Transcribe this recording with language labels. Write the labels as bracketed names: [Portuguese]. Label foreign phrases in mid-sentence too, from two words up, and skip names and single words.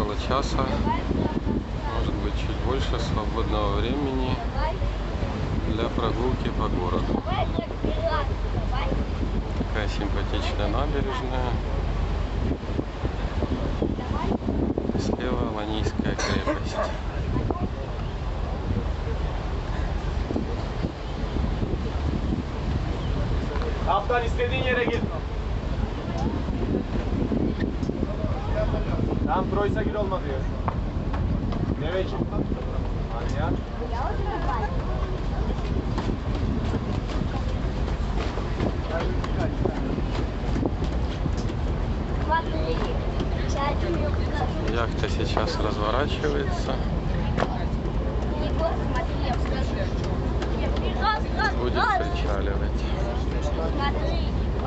[Russian] часа, может быть чуть больше свободного времени для прогулки по городу. Такая симпатичная набережная. Слева Аланийская крепость. [Turkish] Kaptan istediğin yere gir. Tam Troysa gir olma diyor. Nereye çıktın? Alanya. [Russian] Яхта сейчас разворачивается. Будет причаливать.